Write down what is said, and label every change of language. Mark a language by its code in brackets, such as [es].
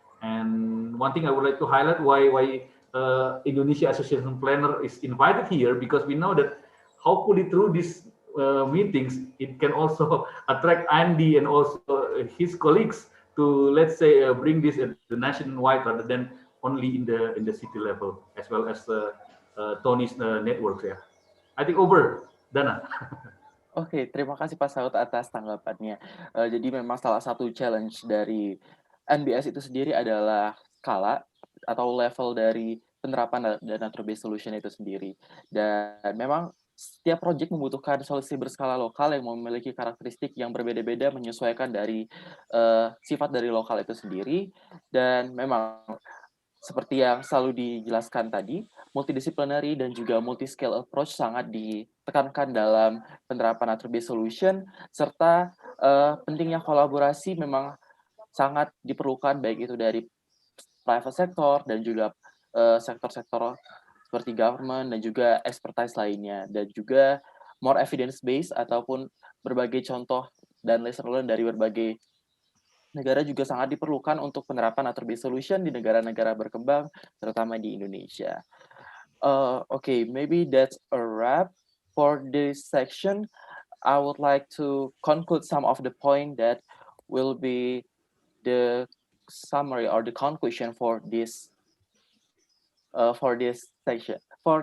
[en] And one thing I would like to highlight, why Indonesia Association Planner is invited here, because we know that hopefully through these meetings, it can also attract Andy and also his colleagues to, let's say, bring this at the nationwide rather than only in the city level, as well as Tony's networks. Yeah, I think over, Dana. [id] Oke, terima kasih Pak Saud atas tanggapannya. Jadi memang salah satu challenge dari NBS itu sendiri adalah skala atau level dari penerapan dana based solution itu sendiri. Dan memang setiap proyek membutuhkan solusi berskala lokal yang memiliki karakteristik yang berbeda-beda menyesuaikan dari sifat dari lokal itu sendiri. Dan memang seperti yang selalu dijelaskan tadi, multidisciplinary dan juga multi-scale approach sangat ditekankan dalam penerapan attribute solution, serta pentingnya kolaborasi memang sangat diperlukan, baik itu dari private sector dan juga sektor-sektor seperti government dan juga expertise lainnya, dan juga more evidence-based ataupun berbagai contoh dan lesson learned dari berbagai negara juga sangat diperlukan untuk penerapan attribute solution di negara-negara berkembang, terutama di Indonesia. [en] Okay, maybe that's a wrap for this section. I would like to conclude some of the point that will be the summary or the conclusion for this section, for